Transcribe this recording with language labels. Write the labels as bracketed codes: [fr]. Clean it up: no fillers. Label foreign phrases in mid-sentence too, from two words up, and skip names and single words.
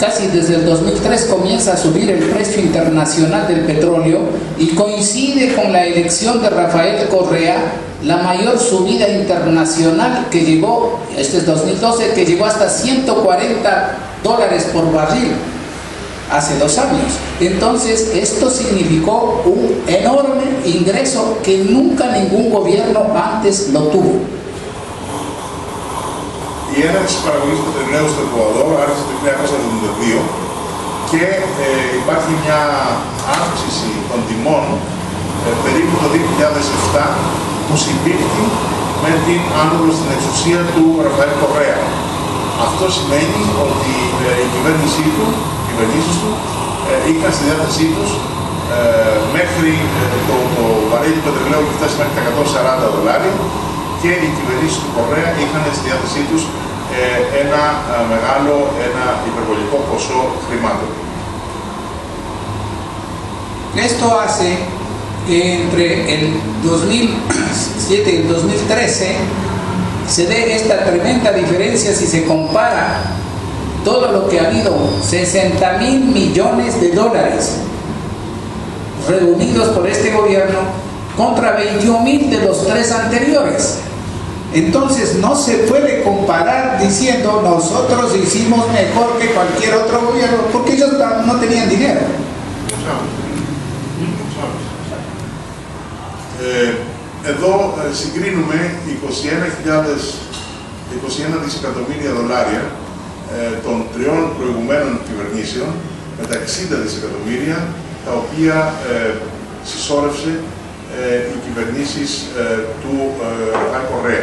[es] casi desde el 2003 comienza a subir el precio internacional del petróleo y coincide con la elección de Rafael Correa, la mayor subida internacional que llegó, este es 2012, que llegó hasta $140 por barril hace 2 años. Entonces esto significó un enorme ingreso que nunca ningún gobierno antes lo tuvo. [el] Η έναρξη της παραγωγής πετρελαίου στο Εκουαδόρ άρχισε το 1972 και υπάρχει μια αύξηση των τιμών περίπου το 2007 που συμπίπτει με την άνοδο στην εξουσία του Ραφαέλ Κορέα. Αυτό σημαίνει ότι η κυβέρνησή του, οι κυβερνήσεις του είχαν στη διάθεσή τους μέχρι το βαρέλι του πετρελαίου που φτάσει μέχρι τα $140 και οι κυβερνήσεις του Κορέα είχαν στη διάθεσή τους ένα μεγάλο, ένα υπερβολικό ποσό χρημάτων. [es] Esto hace que entre el 2007 y el 2013 se dé esta tremenda diferencia si se compara todo lo que ha habido, $60.000 millones reunidos por este gobierno contra 21.000 de los 3 anteriores. Entonces no se puede comparar diciendo nosotros hicimos mejor que cualquier otro gobierno porque ellos no tenían dinero. [el] Εδώ συγκρίνουμε $21 δισεκατομμύρια των 3 προηγουμένων κυβερνήσεων με τα 60 δισεκατομμύρια τα οποία συσσόρευσε οι κυβερνήσεις του Ραφαέλ Κορέα.